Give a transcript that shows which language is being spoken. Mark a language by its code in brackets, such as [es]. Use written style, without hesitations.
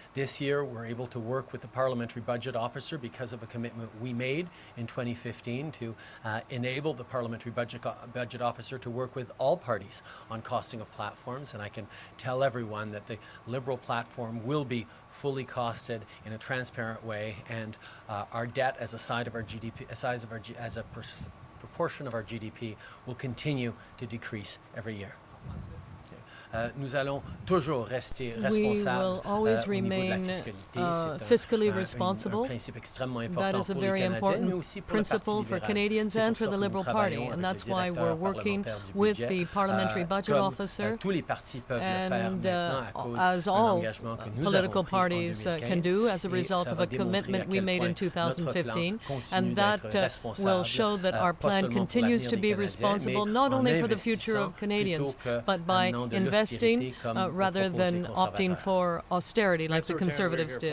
[en] This year, we're able to work with the Parliamentary Budget Officer because of a commitment we made in 2015 to enable the Parliamentary Budget Officer to work with all parties on costing of platforms. And I can tell everyone that the Liberal platform will be fully costed in a transparent way, and our debt as a side of our GDP, as a proportion of our GDP will continue to decrease every year. [fr] Nous allons toujours rester responsables. [en] We will always remain fiscally responsible. That is a very important principle for Canadians and for the Liberal Party, and that's why we're working with the Parliamentary Budget Officer, and as all political parties can do as a result of a commitment we made in 2015, and that will show that our plan continues to be responsible not only for the future of Canadians, but by investing rather than opting for austerity like the Conservatives did.